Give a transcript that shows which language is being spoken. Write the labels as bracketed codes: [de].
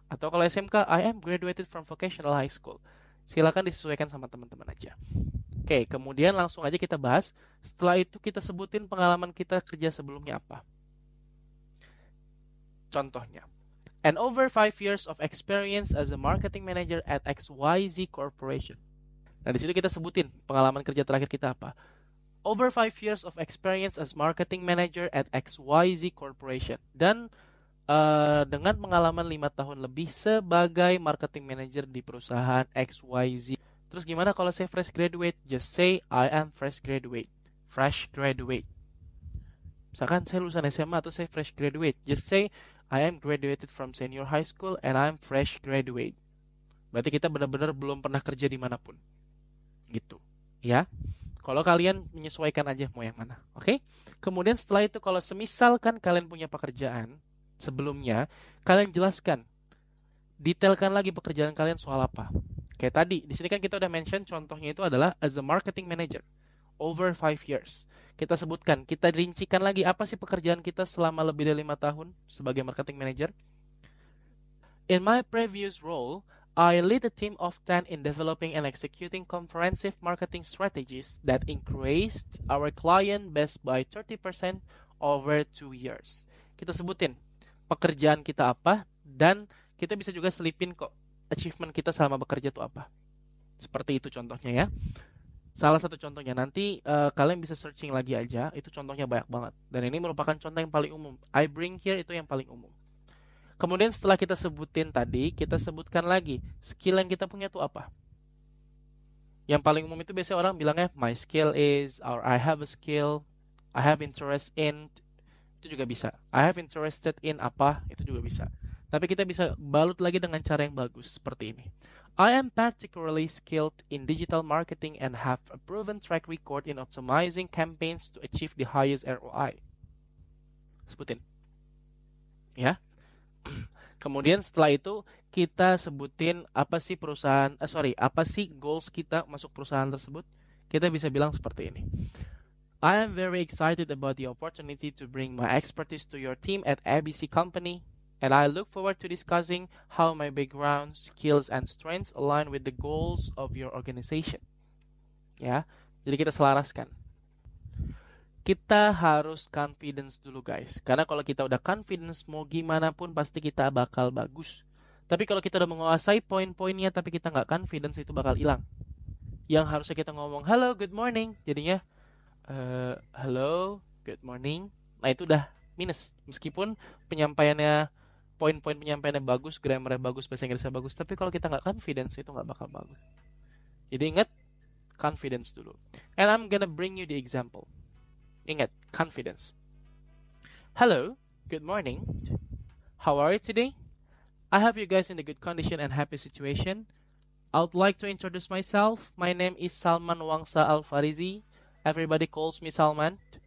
[id] Atau kalau SMK, [en] I am graduated from vocational high school. [id] Silakan disesuaikan sama teman-teman aja. Oke, kemudian langsung aja kita bahas. Setelah itu kita sebutin pengalaman kita kerja sebelumnya apa. Contohnya, [en] and over 5 years of experience as a marketing manager at XYZ Corporation. [id] Nah, di situ kita sebutin pengalaman kerja terakhir kita apa. [en] Over 5 years of experience as marketing manager at XYZ Corporation. [id] Dan dengan pengalaman 5 tahun lebih sebagai marketing manager di perusahaan XYZ. Terus gimana kalau saya fresh graduate? [en] Just say I am fresh graduate. Fresh graduate. [id] Misalkan saya lulusan SMA atau saya fresh graduate. [en] Just say I am graduated from senior high school and I am fresh graduate. [id] Berarti kita benar-benar belum pernah kerja dimanapun. Gitu. Ya. Kalau kalian menyesuaikan aja mau yang mana, oke? Kemudian setelah itu kalau semisalkan kalian punya pekerjaan sebelumnya, kalian jelaskan, detailkan lagi pekerjaan kalian soal apa. Kayak tadi, di sini kan kita udah mention contohnya itu adalah [en] as a marketing manager over 5 years. [id] Kita sebutkan, kita rincikan lagi apa sih pekerjaan kita selama lebih dari 5 tahun sebagai marketing manager. [en] In my previous role, I lead a team of 10 in developing and executing comprehensive marketing strategies that increased our client base by 30% over 2 years. [id] Kita sebutin pekerjaan kita apa dan kita bisa juga selipin kok achievement kita selama bekerja itu apa. Seperti itu contohnya ya. Salah satu contohnya nanti kalian bisa searching lagi aja, itu contohnya banyak banget. Dan ini merupakan contoh yang paling umum. [en] I bring here [id] itu yang paling umum. Kemudian setelah kita sebutin tadi, kita sebutkan lagi skill yang kita punya itu apa. Yang paling umum itu biasanya orang bilangnya [en] my skill is, or I have a skill, I have interest in, [id] Itu juga bisa. [en] I have interested in [id] apa, itu juga bisa. Tapi kita bisa balut lagi dengan cara yang bagus seperti ini. [en] I am particularly skilled in digital marketing and have a proven track record in optimizing campaigns to achieve the highest ROI. [id] Sebutin. Ya. Kemudian setelah itu kita sebutin apa sih apa sih goals kita masuk perusahaan tersebut. Kita bisa bilang seperti ini. [en] I am very excited about the opportunity to bring my expertise to your team at ABC Company, and I look forward to discussing how my background, skills, and strengths align with the goals of your organization. [id] Ya, jadi kita selaraskan. Kita harus confidence dulu guys, karena kalau kita udah confidence mau gimana pun pasti kita bakal bagus. Tapi kalau kita udah menguasai poin-poinnya tapi kita nggak confidence, itu bakal hilang. Yang harusnya kita ngomong hello good morning, jadinya hello good morning. Nah itu udah minus, meskipun penyampaiannya, poin-poin penyampaiannya bagus, grammarnya bagus, bahasa Inggrisnya bagus, tapi kalau kita nggak confidence itu nggak bakal bagus. Jadi ingat, confidence dulu. [en] And I'm gonna bring you the example. [id] Ingat, confidence. [en] Hello, good morning. How are you today? I hope you guys in a good condition and happy situation. I would like to introduce myself. My name is Salman Wangsa Al-Farizi. Everybody calls me Salman.